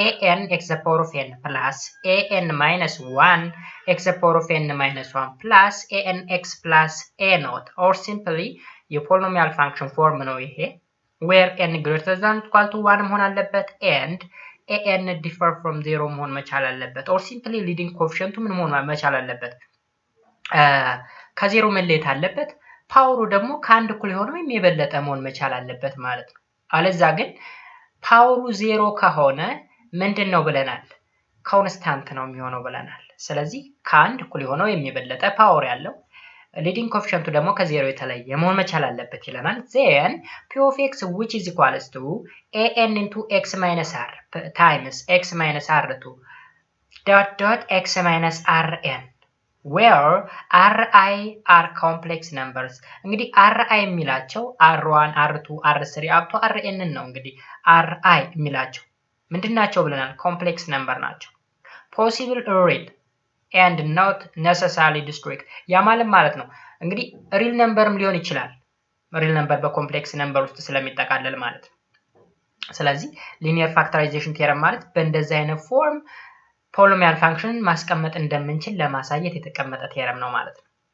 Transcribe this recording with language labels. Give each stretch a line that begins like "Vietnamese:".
English: an x to the power of n plus an minus 1 x to the power of n minus 1 plus an x plus a naught or simply
Amharic: የፖሊኖሚያል ፋንክሽን ፎርም ነው ይሄ
English: where n greater than or equal to 1
Amharic: መሆን አለበት
English: and an differ from 0
Amharic: መሆን መቻል አለበት
English: or simply leading coefficient
Amharic: ምን መሆን መቻል አለበት ከዜሮ መለየት አለበት ፓወሩ ደግሞ ከአንድ እኩል የሆነው የበለጠ መሆን መቻል አለበት ማለት ነው። አለዛ ግን ፓወሩ 0 ከሆነ ምንድነው ብለናል? ኮንስታንት ነው የሚሆነው ብለናል። ስለዚህ ከአንድ እኩል የሆነው የበለጠ ፓወር ያለው leading coefficient ደግሞ ከዜሮ የተለየ መሆን መቻል አለበት ይለናል።
English: then p of x which is equals to an into x minus r times x minus r2 dot dot x minus rn where ri are complex numbers
Amharic: እንግዲህ ri የሚላቸው r1 r2 r3 up to rn ነው። እንግዲህ ri የሚላቸው ምንድናቸው ብለናል? ኮምፕሌክስ ነምበር ናቸው።
English: possible real and not necessarily discrete
Amharic: ያ ማለት ነው እንግዲህ ሪል ነምበርም ሊሆን ይችላል። ሪል ነምበር በኮምፕሌክስ ነምበር ውስጥ ስለሚጠቃለል ማለት ነው። ስለዚህ ሊኒየር ፋክተራይዜሽን ቴረም ማለት በእንደዚህ አይነት ፎርም ፖሊኖሚያል ፋንክሽንን ማስቀመጥ እንደምንችል ለማሳየት የተቀመጠ ቴረም ነው ማለት ነው።